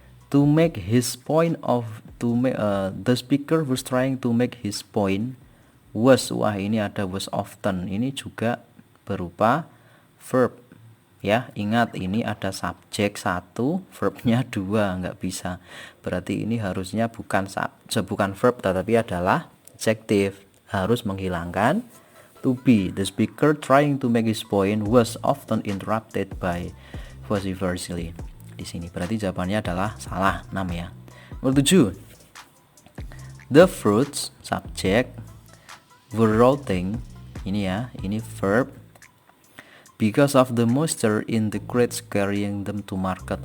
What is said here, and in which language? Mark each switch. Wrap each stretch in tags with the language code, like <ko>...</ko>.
<en>To make his point of, the speaker was trying to make his point.</en> <id>Was, wah ini ada was often, ini juga berupa verb ya. Ingat ini ada subjek 1, verbnya 2, nggak bisa. Berarti ini harusnya bukan verb tetapi adalah adjective, harus menghilangkan to be.</id> <en>The speaker trying to make his point was often interrupted by vociferously.</en> <id>Di sini berarti jawabannya adalah salah, 6 ya. Nomor 7.</id> <en>The fruits, subjek, were rotting,</en> <id>ini ya, ini verb,</id> <en>because of the moisture in the crates carrying them to market.</en>